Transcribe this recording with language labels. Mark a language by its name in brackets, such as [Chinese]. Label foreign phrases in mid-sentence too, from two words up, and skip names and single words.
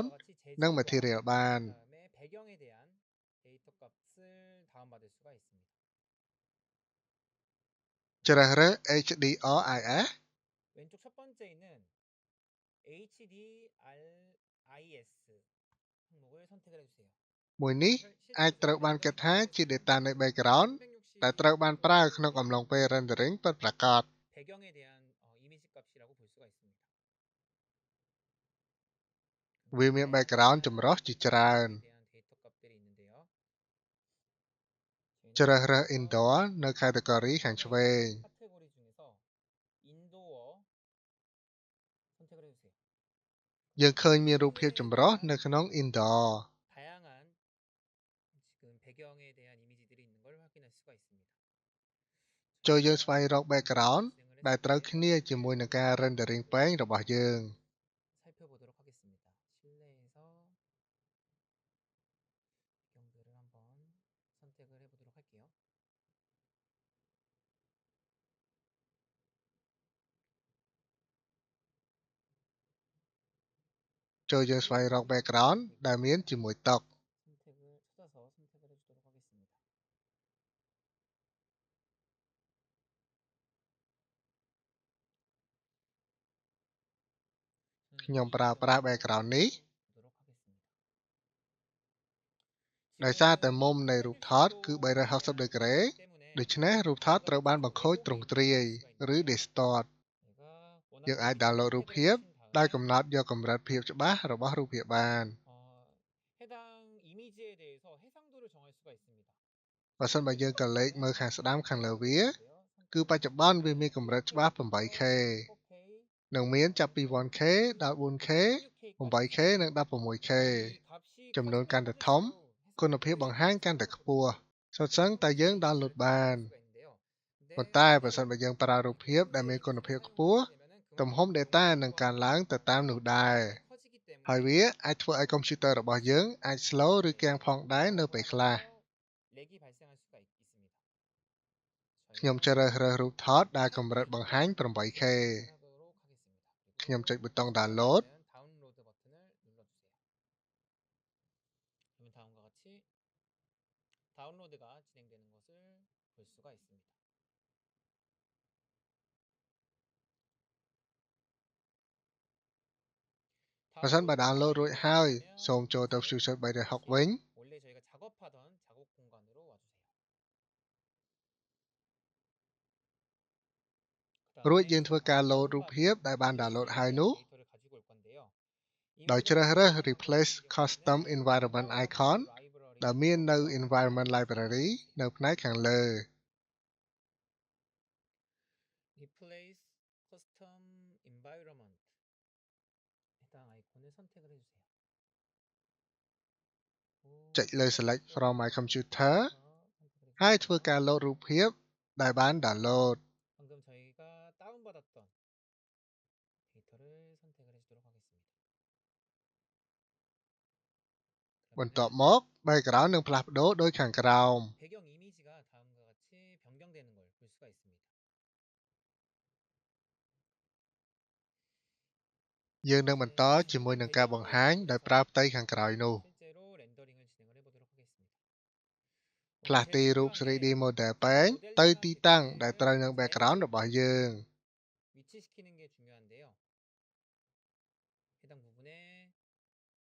[Korean] 이와 같이 재질과 [Khmer] និង material បាន [Korean] 그다음에 배경에 대한 데이터 값을 다운받을 수가 있습니다. [Khmer] ជ្រើសរើស HDRIS [Korean] 왼쪽 첫 번째 있는 HDRIS 항목을 선택을 해주세요. [Khmer] មួយនេះអាចត្រូវបានគិតថាជា data នៃ background ដែលត្រូវបានប្រើក្នុងអំឡុងពេល rendering ពិតប្រាកដ [Korean] 배경에 대한 이미지 값이라고 볼 수가 있습니다. [Khmer] វាមាន background ចម្រុះជាច្រើន [Korean] 배경에 대한 데이터 값들이 있는데요. [Khmer] ជ្រើសរើស indoor នៅ category ខាងឆ្វេង [Korean] 카테고리 중에서 인도어 선택을 해주세요. [Khmer] យើងឃើញមានរូបភាពចម្រុះនៅក្នុង indoor [Korean] 다양한 지금 배경에 대한 이미지들이 있는 걸 확인할 수가 있습니다. [Khmer] ចូលយើងស្វែងរក background ដែលត្រូវគ្នាជាមួយនឹងការ rendering ពែងរបស់យើង [Korean] 살펴보도록 하겠습니다. 실내에서 배경들을 한번 선택을 해보도록 할게요. [Khmer] ចូលយើងស្វែងរក background ដែលមានជាមួយតុ [Korean] 선택을 찾아서 선택을 해주도록 하겠습니다. [Khmer] ខ្ញុំប្រើប្រាស់ background នេះ [Korean] 보도록 하겠습니다. [Khmer] ដោយសារតែមុំនៃរូបថតគឺ 360 degree [Korean] 때문에 [Khmer] ដូច្នេះរូបថតត្រូវបានបង្ខូចទ្រង់ទ្រាយឬ distort [Korean] 내가 [Khmer] យើងអាច download រូបភាពដោយកំណត់យកកម្រិតភាពច្បាស់របស់រូបភាពបាន [Korean] 해당 이미지에 대해서 해상도를 정할 수가 있습니다. [Khmer] បើសិនបើយើងក៏លេខមើលខាងស្ដាំខាងលើវា គឺបច្ចុប្បន្នវាមានកម្រិតច្បាស់ 8K និងមានចាប់ពី 1K ដល់ 4K 8K និង 16K ចំនួនកាន់តែធំគុណភាពបង្ហាញកាន់តែខ្ពស់សុទ្ធសឹងតែ យើង download បានប៉ុន្តែបើសិនបើយើងប្រើរូបភាពដែលមានគុណភាពខ្ពស់ទំហំ data នឹងកើនឡើងទៅតាមនោះដែរហើយវាអាចធ្វើឲ្យកុំព្យូទ័ររបស់យើងអាច slow ឬគាំងផងដែរនៅពេលខ្លះ ខ្ញុំជ្រើសរើសរូបថតដែលកម្រិតបង្ហាញ 8K ខ្ញុំចុចប៊ូតុង download [Korean] 다운로드 버튼을 눌러주세요. 그러면 다음과 같이 다운로드가 진행되는 것을 볼 수가 있습니다. [Khmer] បើសិនបើ download រួចហើយសូមចូលទៅ Fusion 360 វិញ [Korean] 원래 저희가 작업하던 작업 공간으로 와주세요. [Khmer] រួចយើងធ្វើការ load រូបភាពដែលបាន download ហើយនោះ [Korean] 데이터를 가지고 올 건데요. [Khmer] ដោយជ្រើសរើស [English] replace custom environment icon [Khmer] ដែលមាននៅ [English] environment library [Khmer] នៅផ្នែកខាងលើ [English] Replace custom environment [Korean] 해당 아이콘을 선택을 해주세요. [Khmer] ចុចលើ [English] select from my computer [Khmer] ហើយធ្វើការ load រូបភាពដែលបាន download [Korean] 방금 저희가 다운받았던 데이터를 선택을 해주도록 하겠습니다. [Khmer] បន្ទាប់មក background នឹងផ្លាស់ប្ដូរដោយខាងក្រោម [Korean] 배경 이미지가 다음과 같이 변경되는 걸 볼 수가 있습니다. [Khmer] យើងនឹងបន្តជាមួយនឹងការបង្ហាញដោយប្រើផ្ទៃខាងក្រោយនោះ [Korean] 실제로 렌더링을 진행을 해보도록 하겠습니다. [Khmer] ផ្លាស់ទីរូប [English] 3D model [Khmer] ពេងទៅទីតាំងដែលត្រូវនឹង background របស់យើង [Korean] 위치시키는 게 중요한데요. 해당 부분에